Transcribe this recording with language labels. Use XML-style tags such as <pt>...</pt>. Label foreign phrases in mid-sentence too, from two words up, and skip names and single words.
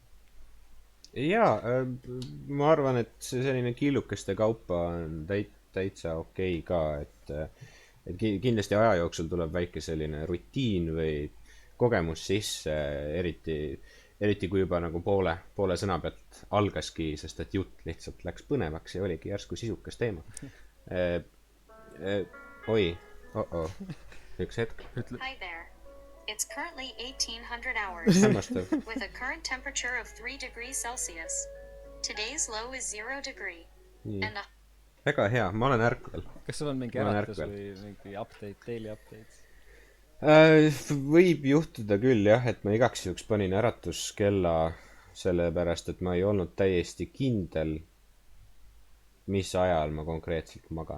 <et>Jaa, ma arvan, et see selline killukeste kaupa on täitsa okei ka, et kindlasti aja jooksul tuleb väike selline rutiin või kogemus sisse, eriti kui juba nagu poole sõna pealt algaski, sest et jutt lihtsalt läks põnevaks ja oligi järsku sisukas teema. Oi, üks hetk.</et> <en>Hi there. It's currently 1800 hours</en> <et>Hämmastav.</et> <en>with a current temperature of 3 degrees Celsius. Today's low is 0 degree.</en> <et>Nii.</et> <en>And the</en> <et>Väga hea, ma olen ärkvel. Kas sul on mingi Ma olen äratus ärkvel. või mingi update,</et> <en>daily update?</en> <et>Võib juhtuda küll jah, et ma igaks juhuks panin äratuskella, sellepärast et ma ei olnud täiesti kindel, mis ajal ma konkreetselt magan.</et>